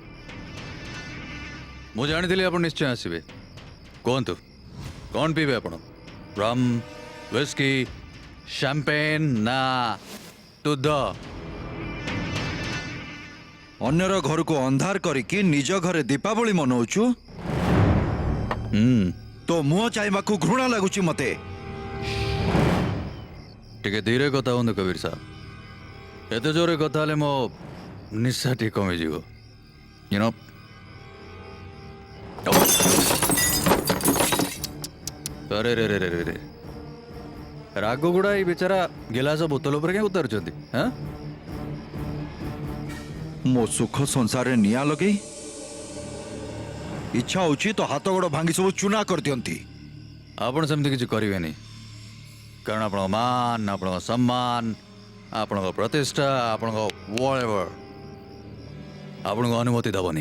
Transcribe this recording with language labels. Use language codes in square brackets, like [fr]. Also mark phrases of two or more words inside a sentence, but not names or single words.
[or] ମୁଁ ଜାଣିଥିଲି ଆପଣ ନିଶ୍ଚୟ ଆସିବେ। କୁହନ୍ତୁ କ'ଣ ପିଇବେ ଆପଣ? ରମ୍, [en] whiskey, champagne [hi] ना दूध [or] ଅନ୍ୟର ଘରକୁ ଅନ୍ଧାର କରିକି ନିଜ ଘରେ ଦୀପାବଳି ମନଉଛୁ ତୋ ମୁହଁ ଚାହିଁବାକୁ ଘୃଣା ଲାଗୁଛି ମତେ। ଟିକେ ଧୀରେ କଥା ହୁଅନ୍ତୁ କବିର ସାହେବ। ଏତେ ଜୋରେ କଥା ହେଲେ ମୋ ନିଶା ଟିକେ କମିଯିବ। [en] You know? [hi] अरे रे रे रे रे रे राग गुड़ा ये बेचारा गिलास बोतल पर क्या उतारुଛନ୍ତି हां [or] ମୋ ସୁଖ ସଂସାରରେ ନିଆଁ ଲଗେଇ ଇଚ୍ଛା ହଉଛି ତ ହାତ ଗୋଡ଼ ଭାଙ୍ଗି ସବୁ ଚୁନା କରିଦିଅନ୍ତି। ଆପଣ ସେମିତି କିଛି କରିବେନି କାରଣ ଆପଣଙ୍କ ମାନ ଆପଣଙ୍କ ସମ୍ମାନ ଆପଣଙ୍କ ପ୍ରତିଷ୍ଠା ଆପଣଙ୍କ whatever ଆପଣଙ୍କ ଅନୁମତି ଦେବନି।